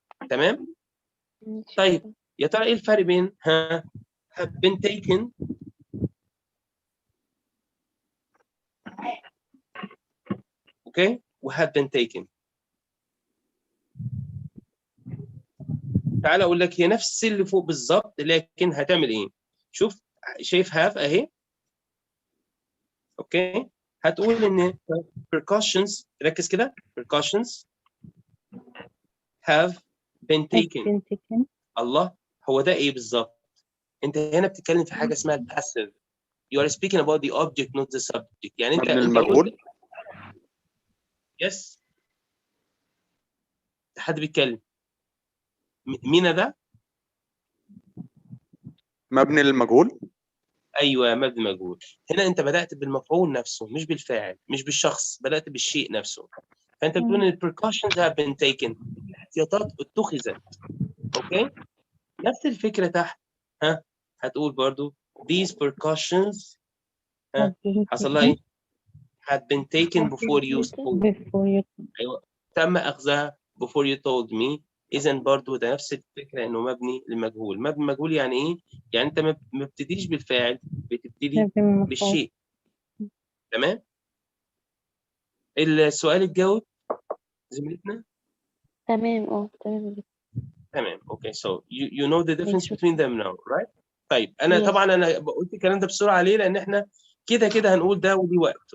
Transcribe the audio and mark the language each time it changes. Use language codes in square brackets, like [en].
[ar] تمام؟ طيب يا ترى إيه الفرق بين have been taken أوكي و have been taken؟ تعال اقول لك هي نفس اللي فوق بالظبط لكن هتعمل ايه؟ شوف شايف have اهي. اوكي هتقول ان precautions ركز كده [en] precautions have been taken. [ar] الله هو ده ايه بالظبط؟ انت هنا بتتكلم في حاجه اسمها passive. [en] You are speaking about the object not the subject. [ar] يعني انت المجهول. يس حد بيتكلم مين ده؟ مبني للمجهول. ايوه مبني مجهول. هنا انت بدات بالمفعول نفسه مش بالفاعل مش بالشخص، بدات بالشيء نفسه. فانت بتقول ان [en] precautions have been taken. [ar] الاحتياطات اتخذت. اوكي نفس الفكره تحت هتقول برضو these precautions حصل لها ايه؟ [en] had been taken before you spoke. [ar] ايوه تم اخذها [en] before you told me. [ar] اذا برضو ده نفس الفكره انه مبني للمجهول. مبني للمجهول يعني ايه؟ يعني انت ما بتبتديش بالفاعل بتبتدي بالشيء. تمام؟ السؤال اتجاوب زميلتنا؟ تمام تمام. اوكي [en] so you know the difference between them now right؟ [ar] طيب انا طبعا انا قلت الكلام ده بسرعه ليه؟ لان احنا كده هنقول ده ودي وقت.